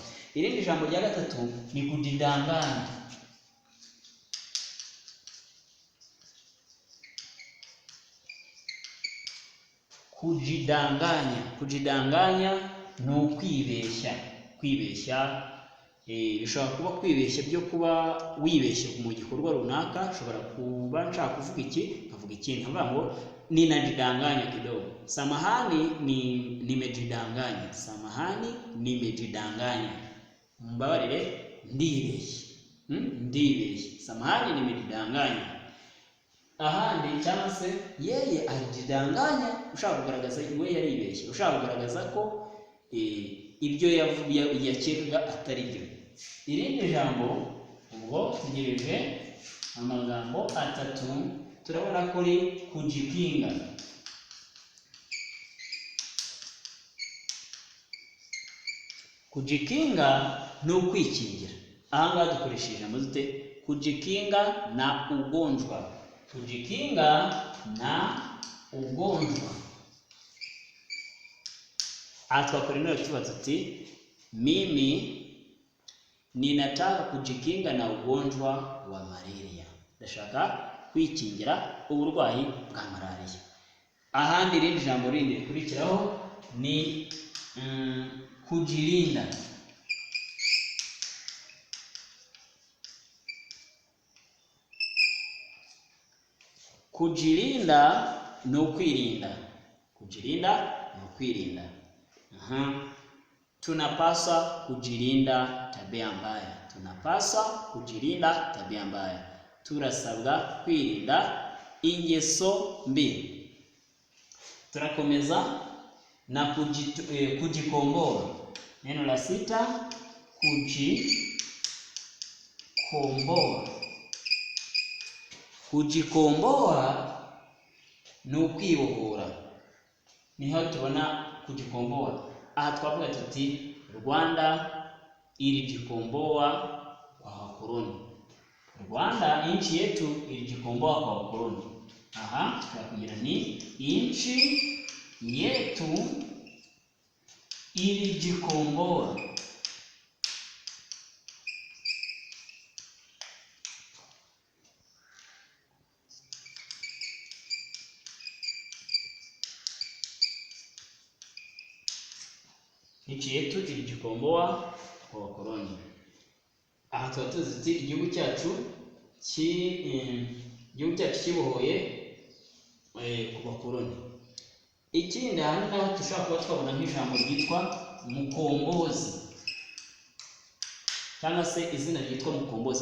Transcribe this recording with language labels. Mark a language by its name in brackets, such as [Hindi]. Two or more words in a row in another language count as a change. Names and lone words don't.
[Kinyarwanda] Irindi jambo rya gatatu ni kujidanganya. Kujidanganya ni ukwibeshya. Kwibeshya bishobora kuba kwibeshya byo kuba wibeshye mu gikorwa runaka. Ushobora kuba nshaka kuvuga iki nkavuga ikindi, nkavuga ngo [Swahili] ninajidanganya kidogo. Samahani nimejidanganya. Samahani nimejidanganya. [Kinyarwanda] Mbabarire ndibeshye. Ndibeshye. [Swahili] Samahani nimejidanganya. [Kinyarwanda] Ahandi cyangwa se [Swahili] yeye alijidanganya, [Kinyarwanda] ushaka kugaragaza we yaribeshye, ushaka kugaragaza ko ibyo yakekaga atari byo. Irindi jambo ubwo tugereje amagambo atatu, turabona ko ari kujikinga. Kujikinga ni ukwikingira. Aha ngaha dukoresheje ijambo dute [Swahili] kujikinga na ugonjwa. Kujikinga na ugonjwa. [Kinyarwanda] Twakora neno tuba tuti [Swahili] mimi ninataka kujikinga na ugonjwa wa malaria. [Kinyarwanda] Ndashaka kwikingira uburwayi bwa malaria. Ahandi irindi jambo rindi rikurikiraho ni kujilinda. Kujilinda ni ukwirinda. Kujilinda ni ukwirinda. [Swahili] Tunapaswa kujilinda tabia mbaya. Tunapaswa kujilinda tabia mbaya. [Kinyarwanda] Turasabwa kwirinda ingeso mbi. Turakomeza na kujikomboa. [Swahili] Neno la sita kujikomboa. [Kinyarwanda] Kujikomboa ni ukwibohora. Niho tubona kujikomboa. Aha twavuga tuti [Swahili] Rwanda ilijikomboa kwa wakoloni. Rwanda nchi yetu ilijikomboa kwa wakoloni. [Kinyarwanda] Aha twakugira ni [Swahili] nchi yetu ilijikomboa. Nchi yetu ilijikomboa kwa wakoloni. [Kinyarwanda] Aha tuba tuzi igihugu cyacu kibohoye ku bakoloni. Ikindi hano naho dushobora kuba twabona nk'ijambo ryitwa mukombozi, cyangwa se izina ryitwa mukombozi.